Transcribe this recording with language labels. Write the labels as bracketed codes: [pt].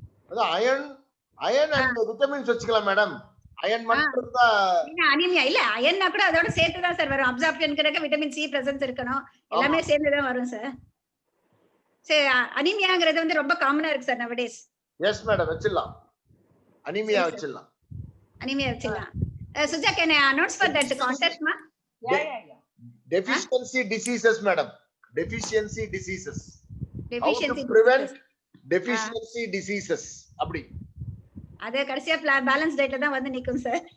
[ta] அதான் iron and vitamins வச்சுக்கலாம் madam. Iron மட்டும் தான் அனீமியா இல்ல, அயன்னா கூட அதோட சேர்த்து தான் சார் வரும். அப்சார்ப்ஷனுக்கு விட்டமின் சி பிரசன்ஸ் இருக்கணும், எல்லாமே சேர்ந்து தான் வரும் சார். சரி, அனீமியாங்கிறது வந்து ரொம்ப காமனா இருக்கு சார் nowadays. எஸ் மேடம், வச்சிடலாம். அனீமியா வச்சிடலாம். [en] Suja, can I announce for that contest ma? Yeah. Deficiency diseases madam. Deficiency diseases. How to prevent deficiency diseases அப்படி. [ta] அது கடைசியா பேலன்ஸ் டயட்ல தான் வந்து நிக்கும் சார்.